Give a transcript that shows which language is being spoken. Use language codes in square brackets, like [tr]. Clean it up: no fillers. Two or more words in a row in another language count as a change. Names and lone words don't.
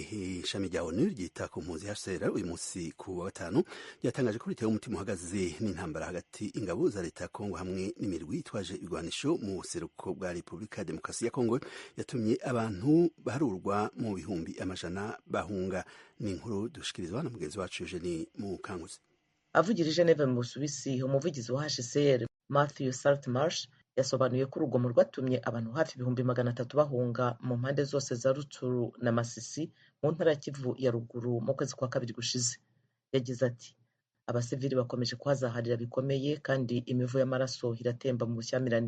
[rn] Ishami rya ONU ryita ku mpunzi HCR uyu munsi ku wa gatanu ryatangaje ko ritewe umutima uhagaze n'intambara hagati ingabo za leta ya Kongo hamwe n'imirwi itwaje ibigwanisho mu buseruko bwa Repubulika ya Demokarasi ya Kongo yatumye abantu baharurwa mu bihumbi amajana bahunga. Ni inkuru dushikirizwa na mugenzi wacu Eugenie Mukanguzi. Avugira i Geneve mu Busuwisi, umuvugizi wa HCR Matthew Saltmarsh yasobanuye ko urugomo rwatumye abantu hafi 300,000 bahunga mu mpande zose za Rutshuru na Masisi mu ntara ya Kivu ya ruguru mu kwezi kwa kabiri gushize. Yagize ati abasivili bakomeje kuhazaharira bikomeye kandi imivu y'amaraso iratemba mu bushyamirane.